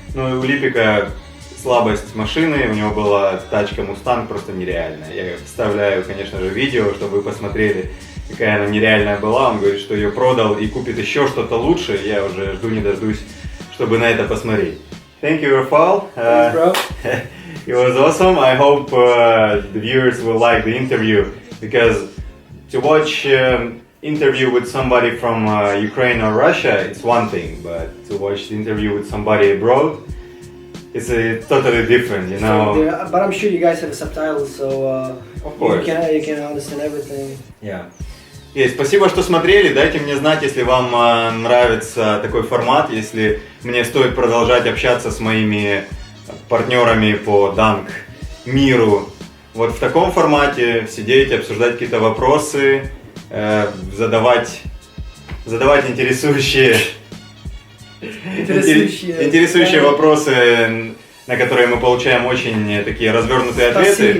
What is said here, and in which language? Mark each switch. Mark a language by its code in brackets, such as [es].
[ru] Ну и у Липека слабость машины, у него была тачка Mustang просто нереальная. Я вставляю, конечно же, видео, чтобы вы посмотрели, какая она нереальная была. Он говорит, что ее продал и купит еще что-то лучше. Я уже жду не дождусь, чтобы на это посмотреть. [en] Thank you, Rafal. Thanks, bro. It was awesome. I hope the viewers will like the interview, because to watch interview with somebody from Ukraine or Russia, it's one thing, but to watch the interview with somebody abroad, it's totally different, you know. So, yeah, but I'm sure you guys have subtitles, so of course. You can understand everything. [ru] Yeah. И спасибо, что смотрели. Дайте мне знать, если вам нравится такой формат, если мне стоит продолжать общаться с моими партнерами по ДАНК миру. Вот в таком формате сидеть, обсуждать какие-то вопросы, задавать интересующие вопросы, на которые мы получаем очень такие развернутые ответы.